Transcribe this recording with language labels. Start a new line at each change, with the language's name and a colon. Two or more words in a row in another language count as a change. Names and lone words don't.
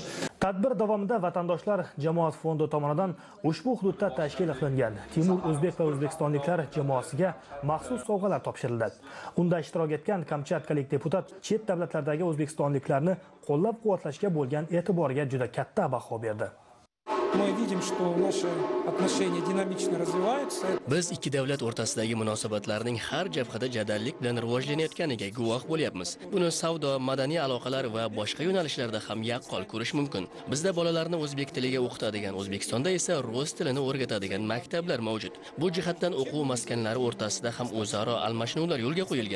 Uzbek: Tadbir davomida vatandoshlar jamoat fondi tomonidan ushbu hududda tashkil qilingan Timur o'zbek va o'zbekistonliklar jamoasiga maxsus sovg'alar topshirildi. Unda ishtirok etgan kamchatkalik deputat chet davlatlardagi o'zbekistonliklarni qo'llab-quvvatlashga bo'lgan e'tiboriga juda katta baho berdi.
Russian: Мы видим, что наши отношения динамично развиваются.
Uzbek: Biz ikki davlat o'rtasidagi munosabatlarning har jabhada jadallik bilan rivojlanayotganiga guvoh bo'lyapmiz. Buni savdo, madaniy aloqalar va boshqa yo'nalishlarda ham yaqqol ko'rish mumkin. Bizda bolalarni o'zbek tiliga o'qitadigan, O'zbekistonda esa rus tilini o'rgatadigan maktablar mavjud. Bu jihatdan o'quv maskanlari o'rtasida ham o'zaro almashinuvlar yo'lga qo'yilgan.